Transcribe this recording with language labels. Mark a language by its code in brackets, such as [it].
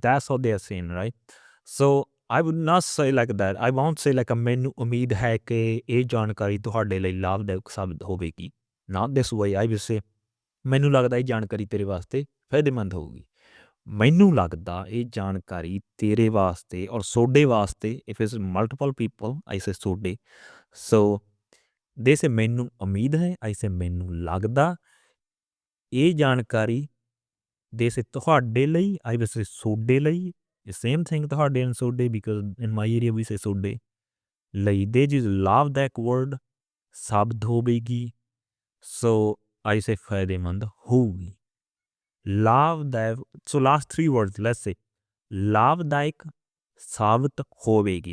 [en] That's what they are saying, right? So I would not say like that. I won't say like [pa] ਮੈਨੂੰ ਉਮੀਦ ਹੈ ਕਿ ਇਹ ਜਾਣਕਾਰੀ ਤੁਹਾਡੇ ਲਈ ਲਾਭਦਾਇਕ ਸਾਬਤ ਹੋਵੇਗੀ. [en] Not this way. I will say [pa] ਮੈਨੂੰ ਲੱਗਦਾ ਇਹ ਜਾਣਕਾਰੀ ਤੇਰੇ ਵਾਸਤੇ ਫਾਇਦੇਮੰਦ ਹੋਊਗੀ. ਮੈਨੂੰ ਲੱਗਦਾ ਇਹ ਜਾਣਕਾਰੀ ਤੇਰੇ ਵਾਸਤੇ ਔਰ ਸੋਡੇ ਵਾਸਤੇ [en] if it's multiple people, I say [pa] ਸੋਡੇ. [en] So they say [pa] ਮੈਨੂੰ ਉਮੀਦ ਹੈ, [en] I say [pa] ਮੈਨੂੰ ਲੱਗਦਾ ਇਹ ਜਾਣਕਾਰੀ [en] they say [pa] ਤੁਹਾਡੇ ਲਈ, [en] I will say [pa] ਸੋਡੇ ਲਈ. [en] The same thing ਤੁਹਾਡੇ and ਸੋਡੇ because in my area we say [pa] ਸੋਡੇ ਲਈ. [en] They just ਲਾਭਦਾਇਕ word [pa] ਸਾਬਤ ਹੋਵੇਗੀ. [en] So I say [pa] ਫਾਇਦੇਮੰਦ ਹੋਊਗੀ. ਲਾਭਦਾਇਕ. [en] So last three words, let's say [pa] ਲਾਭਦਾਇਕ ਸਾਬਤ ਹੋਵੇਗੀ.